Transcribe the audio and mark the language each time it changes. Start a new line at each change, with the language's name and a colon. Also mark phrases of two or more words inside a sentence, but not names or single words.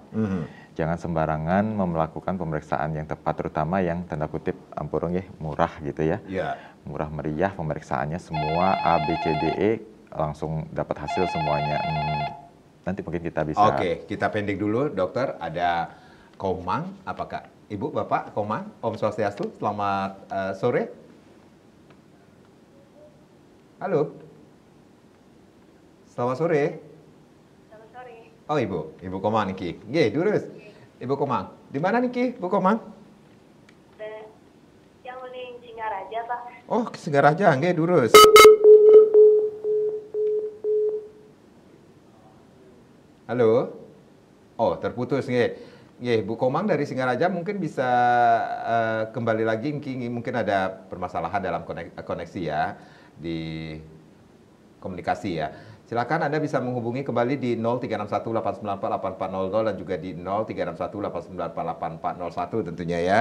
Indonesian: Jangan sembarangan melakukan pemeriksaan yang tepat, terutama yang tanda kutip ampurung ya, murah gitu ya. Murah meriah pemeriksaannya, semua A, B, C, D, E langsung dapat hasil semuanya. Nanti mungkin kita bisa. Oke, kita pending dulu, dokter. Ada Komang, apakah Ibu, Bapak, Komang,
Balinese: Om Swastiastu,
Indonesian: selamat sore. Halo. Selamat sore. Selamat sore.
Balinese: Oh, Ibu Komang niki. Nggih, durus. Ibu Komang.
Indonesian: Di mana niki, Bu Komang?
Balinese: Yang uning Singaraja, Pak. Oh, Singaraja, nggih, durus.
Indonesian: Halo. Oh, terputus nggih. Nggih, Bu Komang dari Singaraja mungkin bisa kembali lagi, mungkin ada permasalahan dalam koneksi ya di komunikasi ya. Silakan Anda bisa menghubungi kembali di 036189484400 dan juga di 036189484401 tentunya ya.